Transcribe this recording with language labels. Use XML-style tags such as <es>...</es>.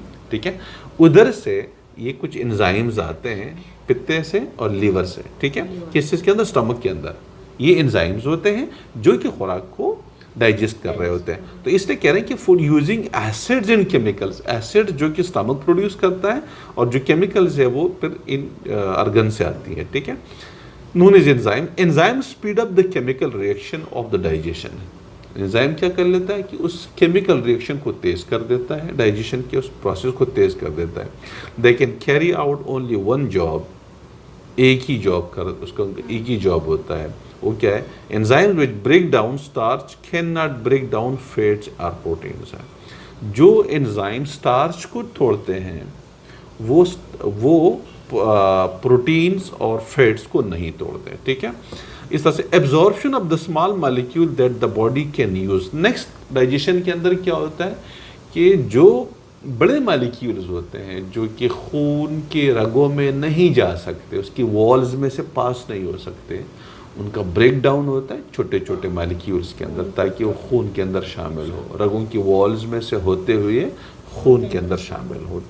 <ur>ٹھیک ہے، ادھر سے یہ کچھ انزائمز آتے ہیں پتے سے اور لیور سے. ٹھیک ہے، کس چیز کے اندر؟ سٹمک کے اندر. یہ انزائمز ہوتے ہیں جو کہ خوراک کو ڈائجسٹ کر رہے ہوتے ہیں. تو اس لیے کہہ رہے ہیں کہ</ur> <en>food using acids and chemicals,</en> <ur>acid جو کہ سٹمک پروڈیوس کرتا ہے اور جو کیمیکلز ہے وہ پھر ان ارگن سے آتی ہے. ٹھیک ہے،</ur> <en>known as enzyme. Enzyme speed up the chemical reaction of the digestion.</en> <ur>Enzyme کیا کر لیتا ہے کہ اس کیمیکل ریئیکشن کو تیز کر دیتا ہے، ڈائجیشن کے اس پروسیس کو تیز کر دیتا ہے.</ur> <en>They can carry out only one job.</en> <ur>ایک ہی جاب کر، اس کا ایک ہی جاب ہوتا ہے. وہ کیا ہے؟</ur> <en>enzymes which break down starch cannot break down fats or proteins.</en> <ur>جو انزائم سٹارچ کو توڑتے ہیں وہ پروٹینز اور فیٹس کو نہیں توڑتے. ٹھیک ہے، اس طرح سے</ur> <en>Absorption of the small molecule that the body can use.</en> <ur>Next digestion کے اندر کیا ہوتا ہے کہ جو بڑے مالیکیولز ہوتے ہیں جو کہ خون کے رگوں میں نہیں جا سکتے، اس کی والز میں سے پاس نہیں ہو سکتے، ان کا بریک ڈاؤن ہوتا ہے چھوٹے چھوٹے مالیکیولز کے اندر تاکہ وہ خون کے اندر شامل ہو، رگوں کی والز میں سے ہوتے ہوئے خون کے اندر شامل ہو.</ur>